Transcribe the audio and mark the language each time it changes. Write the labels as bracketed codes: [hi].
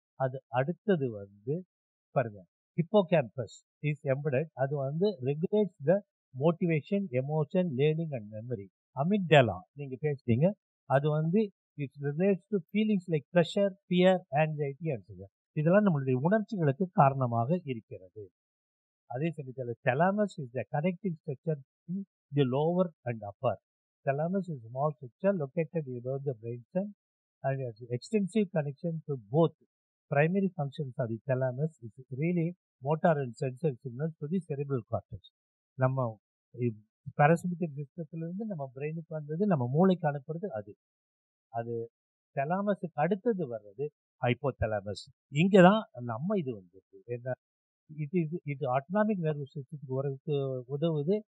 [ta] அது அடுத்தது வந்து பாருங்க, [en] Hippocampus is embedded. [ta] அது வந்து [en] Regulates the motivation, emotion, learning and memory. [ta] Amygdala நீங்கள் பேசுறீங்க, அது வந்து [en] it relates to feelings like pressure, fear, anxiety and [ta] இதெல்லாம் நம்மளுடைய உணர்ச்சிகளுக்கு காரணமாக இருக்கிறது. அதே சமயத்தில் [en] thalamus is the connecting structure in the lower and upper. Thalamus is a small structure located above the brainstem and has extensive connection to both. Primary functions of the thalamus is really motor and sensory signals to the cerebral cortex. [ta] நம்ம parasympathetic சிஸ்டத்திலிருந்து நம்ம பிரெயினுக்கு வந்தது, நம்ம மூளைக்கு அனுப்புறது அது. அது தலாமஸுக்கு அடுத்தது வர்றது ஹைப்போதலாமஸ். இங்கே தான் நம்ம இது வந்துருக்கு. என்ன இது ஆட்டோனாமிக் நர்வஸ் சிஸ்டத்துக்கு உதவுது.